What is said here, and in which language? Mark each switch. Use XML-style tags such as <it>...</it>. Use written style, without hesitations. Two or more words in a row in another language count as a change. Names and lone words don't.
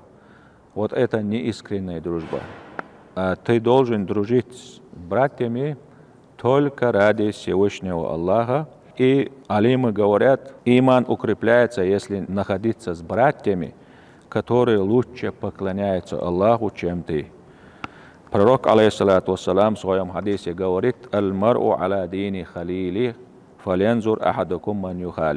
<ru>Вот это не искренняя дружба. Ты должен дружить с братьями только ради Всевышнего Аллаха. И алимы говорят, иман укрепляется, если находиться с братьями, которые лучше поклоняются Аллаху, чем ты. Пророк,</ru> <ar>عليه الصلاة والسلام,</ar> <ru>в своем хадисе говорит:</ru> <ar>«المرء على دين خليله فلينظر أحدكم من يخالل».</ar>